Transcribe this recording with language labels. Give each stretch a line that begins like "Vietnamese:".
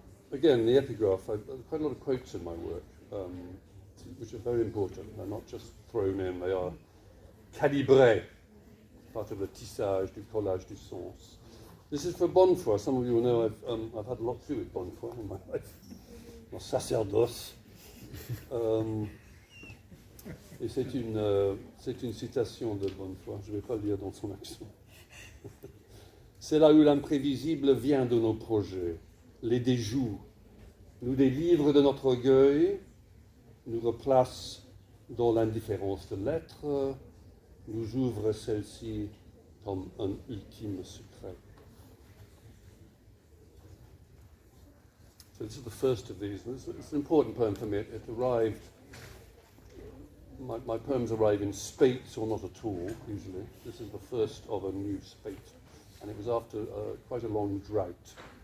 English: Again, the epigraph, I've quite a lot of quotes in my work, which are very important. They're not just thrown in, they are calibrés, part of the
French: tissage, du collage du sens.
English: This is for Bonnefoy. Some of you will know I've had a lot to do with Bonnefoy in my life.
French: Mon sacerdoce. Et c'est une citation de Bonnefoy, je ne vais pas le lire dans son accent. C'est là où l'imprévisible vient de nos projets, les déjoues, nous délivre de notre orgueil, nous replace dans l'indifférence de l'être, nous ouvre celle-ci comme un ultime secret.
English: So this is the first of these. It's an important poem for me. It arrived, my poems arrive in spates or not at all, usually. This is the first of a new spate. And it was after quite a long drought.